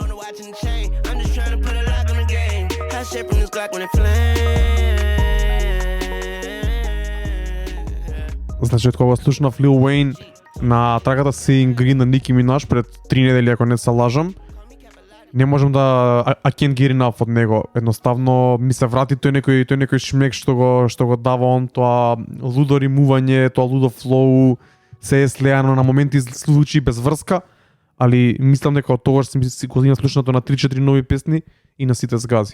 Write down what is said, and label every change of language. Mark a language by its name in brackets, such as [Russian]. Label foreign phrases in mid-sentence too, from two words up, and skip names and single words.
[English] watch and chain. I'm just trying to put a lock on the game. Hot shit from this Glock when it flame. [Macedonian] Значи, од кога слушнав Lil Wayne на трагата Seeing Green на Nicki Minaj пред 3 недели, ако не се лажам, не можам да [English] I can't get enough [Macedonian] од него. Едноставно ми се врати тој некој шмек што го дава он, тоа лудо римување, тоа лудо флоу, се е слеано на моменти случаи без врска, али мислам дека од тогаш си го имам слушнато на 3-4 нови песни и на сите згази.